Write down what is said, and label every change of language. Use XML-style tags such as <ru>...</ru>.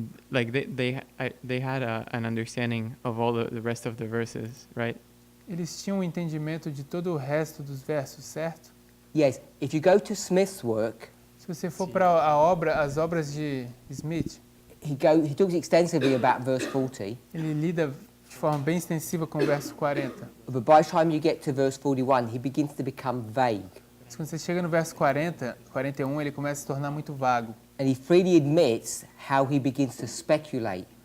<en>Like they had an understanding of all the rest of the verses, right?</en> <pt>Eles tinham um entendimento de todo o resto dos versos, certo?</pt> <en>Yes. If you go to Smith's work,</en> <pt>Se você for para as obras de Smith,</pt> <en>he talks extensively about verse 40.</en> <pt>ele lida de forma bem extensiva com o verso 40.</pt> <en>But by the time you get to verse 41, he begins to become vague.</en> <pt>Mas quando você chega no verso 41, ele começa a se tornar muito vago.</pt> <en>And he freely admits how he begins to speculate.</en>